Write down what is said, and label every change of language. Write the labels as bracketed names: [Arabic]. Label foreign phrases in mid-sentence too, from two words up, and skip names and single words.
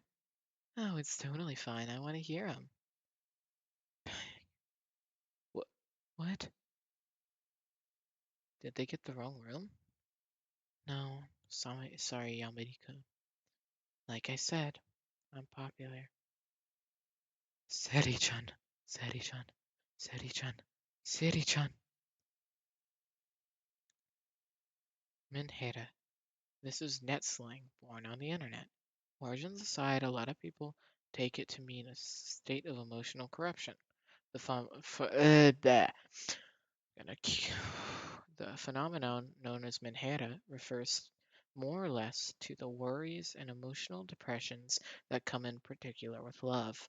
[English] Oh, it's totally fine. I want to hear them. What? What? Did they get the wrong room? No, sorry, Yamariku. Like I said, I'm popular. Seri-chan, Seri-chan, Seri-chan, Seri-chan. Minhera. This is net slang born on the internet. Origins aside, a lot of people take it to mean a state of emotional corruption. The the phenomenon known as menhera refers more or less to the worries and emotional depressions that come in particular with love.